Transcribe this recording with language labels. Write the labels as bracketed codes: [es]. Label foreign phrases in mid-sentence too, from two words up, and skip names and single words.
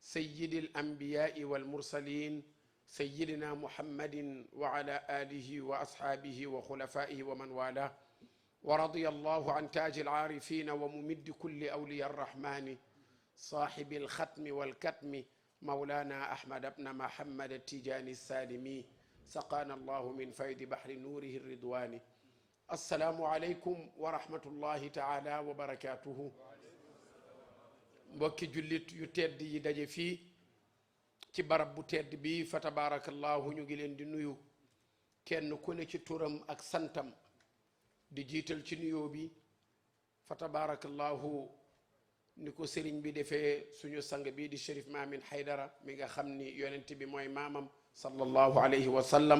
[ar] سيد الأنبياء والمرسلين سيدنا محمد وعلى آله وأصحابه وخلفائه ومن والاه ورضي الله عن تاج العارفين وممد كل أولياء الرحمن صاحب الختم والكتم مولانا أحمد بن محمد التجاني السالمي سقانا الله من فيض بحر نوره الرضوان السلام عليكم ورحمة الله تعالى وبركاته mbokki [wo] jullit yu tedd yi daje fii ci barab bu tedd bi fa tabarakallahu ñu ngi leen di nuyu kenn ku ne ci turam ak santam di jiital ci nuyoo bi fa tabarakallahu ni ko sëriñ bi defee suñu sang bi di Cherif Maamin Haydara mi nga xam ni yonent bi mooy maamam [ar] صلى الله عليه وسلم